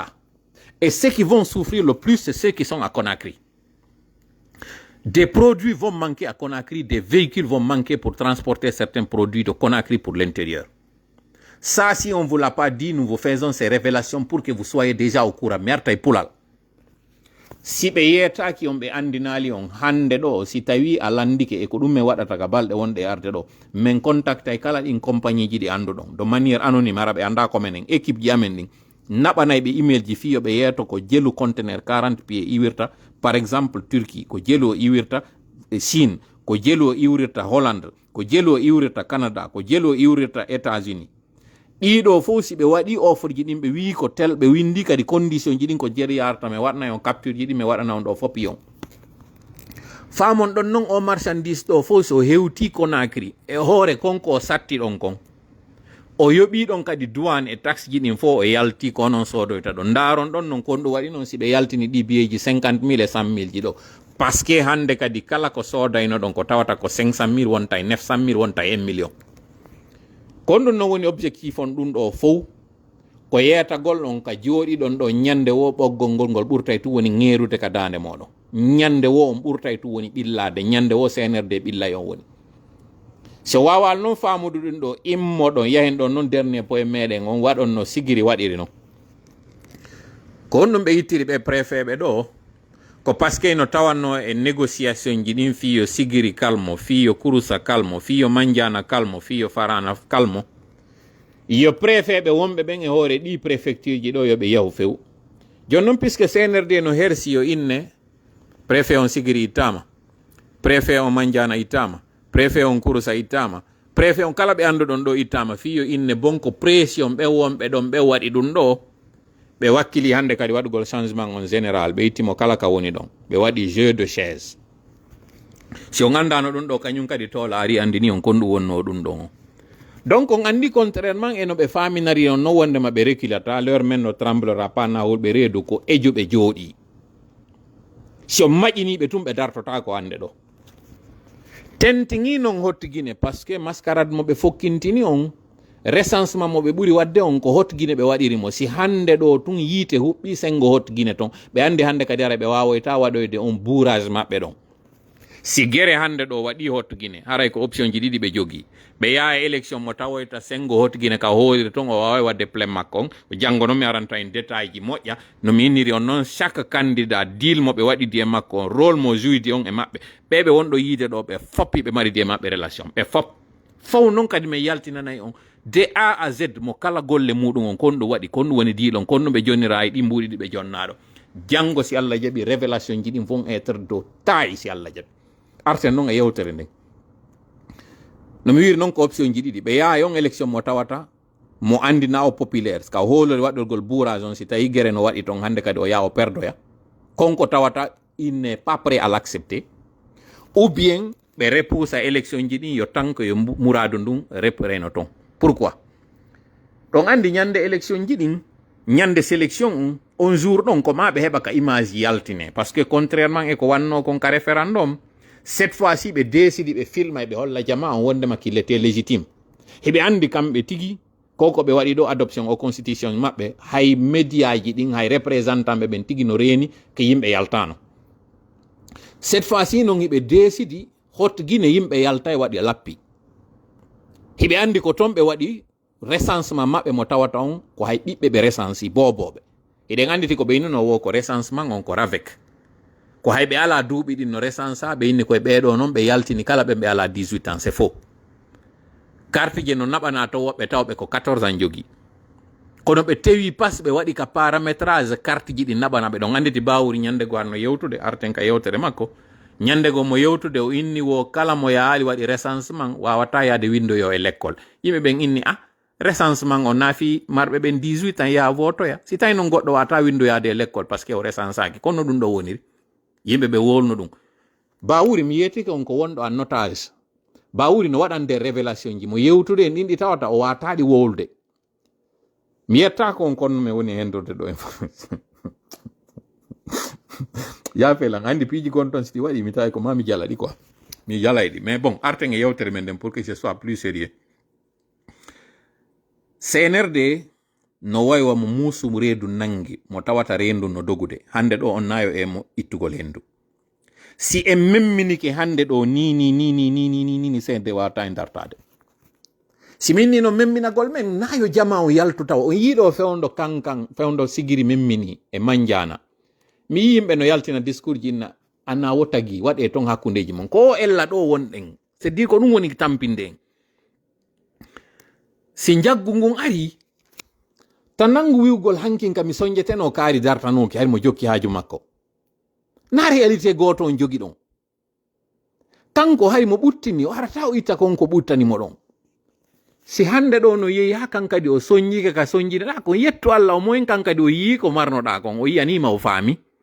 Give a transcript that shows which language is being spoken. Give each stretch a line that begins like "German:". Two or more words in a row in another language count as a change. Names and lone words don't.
French: Et ceux qui vont souffrir le plus, c'est ceux qui sont à Conakry. Des produits vont manquer à Conakry, des véhicules vont manquer pour transporter certains produits de Conakry pour l'intérieur. Ça, si on ne vous l'a pas dit, nous vous faisons ces révélations pour que vous soyez déjà au courant. Merta et Poulal.
Fula: Si ɓe yetaki on ɓe andinali on hande ɗo si tawi a landike e ko ɗum me waɗata ka balɗe wonɗe arde ɗo min contacta e kala ɗin compagnie ji ɗi anduɗon
French: de manière anonyme
Fula: ara ɓe anda ko menen équipe ji amen ɗin naɓanay ɓe email ji fiyo ɓe yeeto ko jelu
French: conteneur 40 pieds
Fula: iwirta
French: par exemple
Fula: Turquie ko jelu o iwirta Chine ko jelu o iwrirta Hollande ko jelu o iwrirta Canada ko jelu o iwrirta États-Unis ɗiɗo fof si ɓe waɗi offre ji ɗin ɓe wi ko tel ɓe windi kadi condition ji ɗin ko jeri yarta mi waɗana on capture ji ɗin mi waɗana on ɗo fopi on famon ɗon noon o marchandise ɗo fof so hewti Conakry e hoore konko o satti ɗon kon o yoɓi ɗon kadi douane e taxe ji ɗin fof o yalti ko onon sodoyta ɗo ndaron ɗon noon kon ɗo waɗi noon si ɓe yaltini ɗi biyeji 50 000 e 100 000 ji ɗo
French: par ce que
Fula: hande kadi kala ko sodayno ɗon ko tawata ko 500 000 wonta e 900 000 wonta e 1 million kon ɗum non woni objectif on ɗum ɗo fof ko yeetagol ɗon ka jooɗi ɗon ɗo ñande wo ɓoggol ngol ngol ɓurtay tu woni ŋeerude ka dande moɗon ñande wo on ɓurtay tu woni ɓillade ñande wo CNRD ɓillay on woni so wawal noon famudu ɗum ɗo immoɗon yahen ɗon noon
French: dernier point
Fula: meɗen on waɗon no sigiri waɗiri noon ko on ɗum ɓe yittiri ɓe préfet ɓe ɗo ko parce que no tawanno e négociation ji ɗin fiyo sigiri kalmo fiyo kurusa kalmo fiyo manjana kalmo fiyo farana kalmo yo préfet ɓe wonɓe ɓen e hoore ɗi préfecture ji ɗo yo ɓe yahu few joni noon puisque CNRD no hersi yo inne préfet on sigiri ittama préfet on manjana ittama préfet on kurusa ittama préfet on kala ɓe anduɗon ɗo ittama fiyo inne bonko pression ɓe wonɓe ɗon ɓe waɗi ɗum ɗo ɓe wakkili hande kadi waɗugol changement on général ɓe ittimo kala ka woni ɗon ɓe waɗi
French: jeu de chaise
Fula: si on andano ɗum ɗo kañum kadi toola ari andini on kon ɗum wonno ɗum ɗon o donc on andi contrairement eno ɓe faminari on no wondema ɓe reculata l'heure men no
French: tremblera pas
Fula: nawol ɓe reedu ko ejo ɓe jooɗi si on maƴiniɓe tum ɓe dartota ko hande ɗo tentigui noon hottiguine
French: par ce que mascarade
Fula: mo ɓe fokkintini on recensement mo ɓe ɓuri wadde on ko hotguine ɓe waɗirimo si hande ɗo tun yiite huɓɓi sengo hotguine ton ɓe andi hande kadi ara ɓe wawoyta waɗoyde on bourrage maɓɓe ɗon si guere hande ɗo waɗi hotguine haray ko option ji ɗiɗi ɓe jogui ɓe yaha élection mo tawoyta sengo hotguine ka hoori ton o wawa wadde plein makko on janggo noon mi aranta
French: en détail
Fula: ji moƴƴa no mi inniri on noon
French: chaque candidat
Fula: deal mo ɓe waɗidi e makko on rôle mo jouidi on e maɓɓe ɓeɓe wonɗo yiide ɗo ɓe foppi ɓe maridi e maɓɓe relation ɓe fop faw noon kadi mi yaltinanayi on
French: de A à Z
Fula: mo kala golle muɗum on kon ɗum waɗi kon ɗum woni diilon kon ɗum ɓe jonnira e ɗi mbuɗi ɗi ɓe jonnaɗo janggo si Allah jaɓi révélation ji ɗin
French: vont être de taille
Fula: si Allah jaɓi arten noon e yewtere nden no mi wiri noon ko option ji ɗiɗi ɓe yaha on élection mo tawata mo andina o populaire ka hoolori waɗɗorgol bourrage on si tawi guere no waɗi ton hande kadi o yaha o perdoya konko tawata
French: il n'est pas prêt à l'accepter ou bien
Fula: ɓe repoussa élection ji ɗin yo tan ko yo mouradu ndun repreno ton pourquoi ɗon andi ñande élection ji ɗin ñande sélection on jour ɗon ko ma ɓe heɓa ka image yaltine
French: par ce que contrairement
Fula: e ko wanno kon ka référendum
French: cette fois ci
Fula: ɓe décidi ɓe filma ɓe holla jama on wondema
French: qu'il était légitime
Fula: heɓe andi kamɓe tigi koko ɓe waɗi ɗo adoption o constitution maɓɓe hay média ji ɗin hay représentant ɓe ɓen tigi no reeni ko yimɓe yaltano
French: cette fois ci
Fula: noon hiɓe décidi hotguine yimɓe yalta e waɗi lappi hiɓe andi ko ton ɓe waɗi recensement maɓɓe mo tawata on ko hay ɓiɓɓe ɓe recensi boboɓe eɗen anditi ko ɓeynuno wo ko recensement on ko ravec ko hay ɓe ala duuɓi ɗin no recensa ɓe inni koye ɓeeɗo noon ɓe yaltini kala ɓe ala
French: 18 ans c'est faux
Fula: carte je no naɓana to woɓɓe tawɓe ko 14 ans jogui kono ɓe tewi pas ɓe waɗi ka paramétrage carte ji ɗi naɓana ɓe ɗon anditi bawuri ñande go arno yewtude arten ka yewtere makko ñande go mo yewtude o inni wo kala mo yaali waɗi recensement wawata yaade windoyo e l'école yimɓe ɓen inni recensement o nafi marɓe ɓen 18 ans ya votoya si tawi noon goɗɗo wata windoyade l'école
French: par ce que
Fula: o recensaki kono ɗum ɗo woniri yimɓe ɓe wolno ɗum Bawuri mi yetike on ko wonɗo an notage Bawuri no waɗande révélation ji mo yewtude en ɗin ɗi tawata o wataɗi wolde mi yetta ko on konno mi woni hendorde ɗo information yafelan andi piiji gon ton siti waɗi mi tawi ko ma mi jalaɗi quoi mi jalayɗi
French: mais bon
Fula: arten e yewtere men nden
French: pour que ce soit plus sérieux
Fula: CNRD no waywa mo muusum reedu nangi mo tawata rendu no dogude hande ɗo on nayo e mo ittugol hendu si en memminike hande ɗo ni CNRD wawata e dartade si min ni no memminagol men nayo jama o yaltu taw on yiiɗo fewndo kankan fewndo sigiri memmini e manjana mi yi yimɓe no yaltina discours ji inna anna wo tagi waɗe ton hakkundeji mon ko ella ɗo wonɗen
French: c'est dire
Fula: ko ɗum woni tampinde en si jaggu ngun ari tan nangu wiwgol hankin kam mi soñjeteno kaari dartanoki hari mo jokki haaju makko na réalité goto on jogi ɗon kanko hari mo ɓuttini o arata o itta konko ɓuttanimo ɗon si hande ɗo no yeehi ha kankadi o soñjike ka soñjineɗa kon yettu Allah o moyen kankadi o yii ko marnoɗa kon o yiyanima o faami